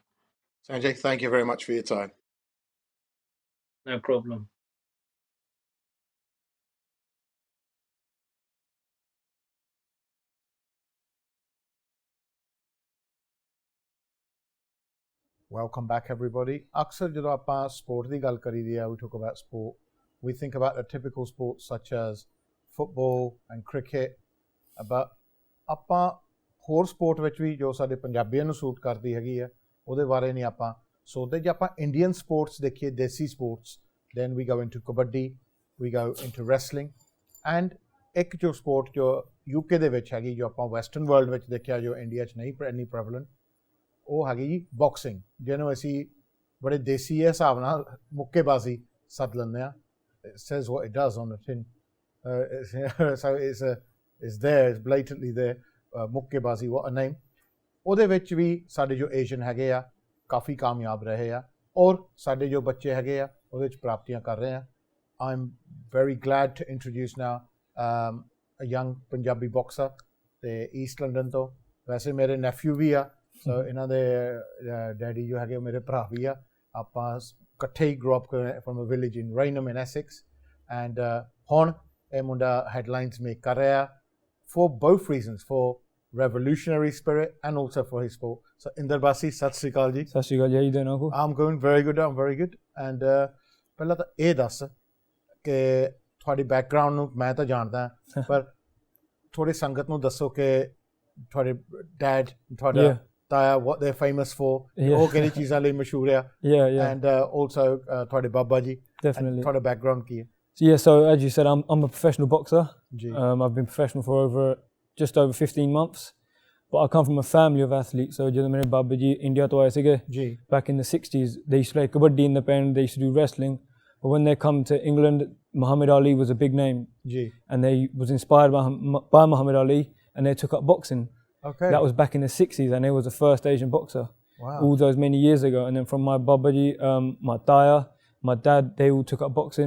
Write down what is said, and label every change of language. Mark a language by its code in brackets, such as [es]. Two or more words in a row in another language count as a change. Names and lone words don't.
[en] Sanjay, thank you very much for your time. No problem. Welcome back, everybody. [hi] अक्सर जो [pa] ਆਪਾਂ sport ਦੀ ਗੱਲ ਕਰੀਦੀ ਆ, [en] we talk about sport. We think about the typical sports such as football and cricket, but [pa] ਆਪਾਂ ਹੋਰ sport ਵਿੱਚ ਵੀ ਜੋ ਸਾਡੇ ਪੰਜਾਬੀਆਂ ਨੂੰ ਸੂਟ ਕਰਦੀ ਹੈਗੀ ਆ, ਉਹਦੇ ਬਾਰੇ ਨਹੀਂ ਆਪਾਂ ਸੋਚਦੇ। ਜੇ ਆਪਾਂ [en] Indian sports [pa] ਦੇਖੀਏ, ਦੇਸੀ sports, [en] then we go into kabaddi, we go into wrestling, and [pa] ਇੱਕ ਜੋ sport ਜੋ UK ਦੇ ਵਿੱਚ ਹੈਗੀ, ਜੋ ਆਪਾਂ [en] western world [pa] ਵਿੱਚ ਦੇਖਿਆ, ਜੋ ਇੰਡੀਆ 'ਚ ਨਹੀਂ ਇੰਨੀ prevalent, ਉਹ ਹੈਗੀ ਜੀ ਬਾਕਸਿੰਗ, ਜਿਹਨੂੰ ਅਸੀਂ ਬੜੇ ਦੇਸੀ ਹਿਸਾਬ ਨਾਲ ਮੁੱਕੇਬਾਜ਼ੀ ਸੱਦ ਲੈਂਦੇ ਹਾਂ। [en] It says what it does on the tin, so it's there, it's blatantly there, ਮੁੱਕੇਬਾਜ਼ੀ, what a name। [pa] ਉਹਦੇ ਵਿੱਚ ਵੀ ਸਾਡੇ ਜੋ ਏਸ਼ੀਅਨ ਹੈਗੇ ਆ ਕਾਫੀ ਕਾਮਯਾਬ ਰਹੇ ਆ, ਔਰ ਸਾਡੇ ਜੋ ਬੱਚੇ ਹੈਗੇ ਆ ਉਹਦੇ ਵਿੱਚ ਪ੍ਰਾਪਤੀਆਂ ਕਰ ਰਹੇ ਆ। [en] I'm very glad to introduce now a young Punjabi boxer [pa] ਤੇ ਈਸਟ ਲੰਡਨ ਤੋਂ। ਵੈਸੇ ਮੇਰੇ ਨੈਫਿਊ ਵੀ ਆ, ਸੋ ਇਹਨਾਂ ਦੇ ਡੈਡੀ ਜੋ ਹੈਗੇ ਮੇਰੇ ਭਰਾ ਵੀ ਆ। ਆਪਾਂ ਇਕੱਠੇ ਹੀ [en] grow up from a village in Rainham in Essex, and [pa] ਹੁਣ ਇਹ ਮੁੰਡਾ [en] headlines make [pa] ਕਰ ਰਿਹਾ [en] ਫॉर both reasons, for revolutionary spirit and also for his sport. So Inder Basi, [pa] ਸਤਿ ਸ਼੍ਰੀ ਅਕਾਲ ਜੀ। ਸਤਿ ਸ਼੍ਰੀ ਅਕਾਲ ਜੀ, [en] how you doing uncle? I'm going very good, I'm very good। [pa] and ਪਹਿਲਾਂ ਤਾਂ ਇਹ ਦੱਸ ਕਿ ਤੁਹਾਡੀ ਬੈਕਗਰਾਊਂਡ ਨੂੰ ਮੈਂ ਤਾਂ ਜਾਣਦਾ, ਪਰ ਥੋੜੀ ਸੰਗਤ ਨੂੰ ਦੱਸੋ ਕਿ ਤੁਹਾਡੇ ਡੈਡ, ਤੁਹਾਡਾ ਤਾਇਆ, [en] what they're famous for, [pa] ਉਹ ਕਿਹੜੀ ਚੀਜ਼ਾਂ ਲਈ ਮਸ਼ਹੂਰ ਆ, [en] and also [pa] ਤੁਹਾਡੇ ਬਾਬਾ ਜੀ, ਤੁਹਾਡਾ ਬੈਕਗਰਾਉਂਡ ਕੀ ਹੈ? [en] So as you said, I'm a professional boxer. I've been professional for just over 15 months, but I come from a family of athletes. So [pa] ਜਦੋਂ ਮੇਰੇ ਬਾਬਾ ਜੀ ਇੰਡੀਆ ਤੋਂ ਆਏ ਸੀਗੇ [en] back in the 60s, they used to play kabaddi in the pen, they used to do wrestling, but when they come to England, Muhammad Ali was a big name, and they was inspired by Muhammad Ali, and they took up boxing. Okay. That was back in the 60s, and he was the first Asian boxer. Wow. All those many years ago. And then from my babaji, my taya, my dad, they all took up boxing.